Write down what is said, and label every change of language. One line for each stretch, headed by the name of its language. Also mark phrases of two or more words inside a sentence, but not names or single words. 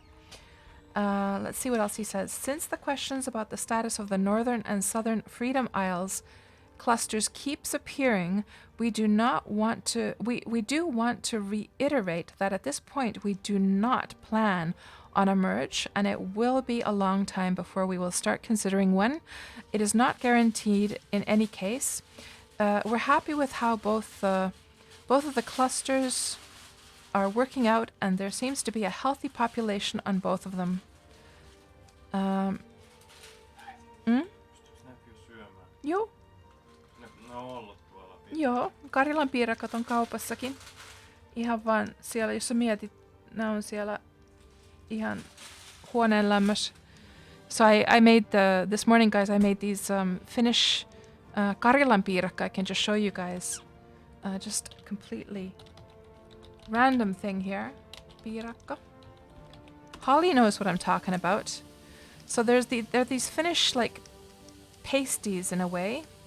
English: Let's see what else he says. Since the questions about the status of the Northern and Southern Freedom Isles clusters keeps appearing, we do want to reiterate that at this point we do not plan on a merge, and it will be a long time before we will start considering one. It is not guaranteed in any case. We're happy with how both of the clusters are working out, and there seems to be a healthy population on both of them.
Finnish: Joo. Joo, Karilan piirakat on kaupassakin. Ihan vaan siellä, jos sä mietit, ne on siellä ihan huoneen lämmössä.
English: So I made this morning, guys, I made these Finnish Karilan piirakka. I can just show you guys. Just completely random thing here. Piirakka. Holly knows what I'm talking about. So there are these Finnish like pasties in a way.